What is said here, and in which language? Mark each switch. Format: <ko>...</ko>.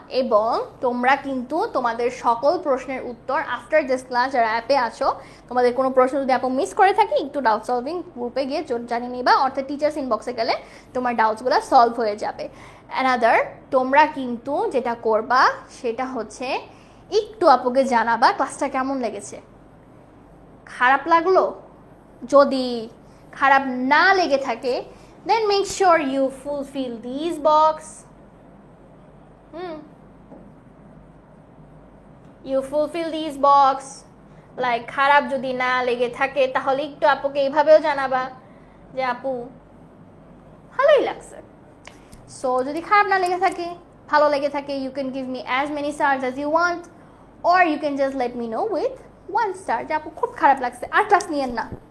<bn>এবং তোমরা কিন্তু তোমাদের সকল প্রশ্নের উত্তর আফটার দিস ক্লাস, যারা অ্যাপে আছো, তোমাদের কোনো প্রশ্ন যদি আপু মিস করে থাকি একটু ডাউট সলভিং গ্রুপে গিয়ে জানিয়ে নিবা, অর্থাৎ টিচার্স ইনবক্সে গেলে তোমার ডাউটসগুলো সলভ হয়ে যাবে। অ্যানাদার, তোমরা কিন্তু যেটা করবা সেটা হচ্ছে একটু আপুকে জানাবা ক্লাসটা কেমন লেগেছে। খারাপ লাগলো? যদি খারাপ না লেগে থাকে,</bn> <en>then make sure you fulfill these box. You fulfill these box.</en> <bn>Like খারাপ যদি না লেগে থাকে তাহলে একটু আপুকে এইভাবেও জানাবা যে আপু ভালোই লাগছে। সো যদি খারাপ না লেগে থাকে,</bn> <en>ভালো লেগে থাকে, you can give me as many stars as you want, or you can just let me know with 1 star</en> <bn>যে আপু খুব খারাপ লাগছে, আর ক্লাস নিয়েন না।</bn>